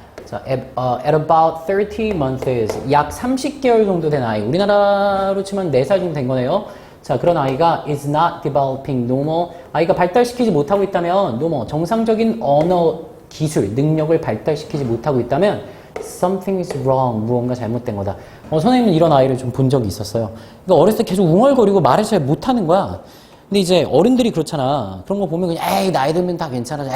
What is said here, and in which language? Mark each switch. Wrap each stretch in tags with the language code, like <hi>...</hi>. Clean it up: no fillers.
<ko>자,</ko> <en>at about 30 months</en> <ko>약 30개월 정도 된 아이. 우리나라로 치면 4살 정도 된 거네요. 자, 그런 아이가</ko> <en>is not developing normal.</en> <ko>아이가 발달시키지 못하고 있다면 normal 정상적인 언어 기술, 능력을 발달시키지 못하고 있다면</ko> <en>something is wrong.</en> <ko>무언가 잘못된 거다. 선생님은 이런 아이를 좀 본 적이 있었어요. 그러니까 어렸을 때 계속 웅얼거리고 말을 잘 못하는 거야. 근데 이제 어른들이 그렇잖아. 그런 거 보면 그냥 에이 나이 들면 다 괜찮아져.</ko>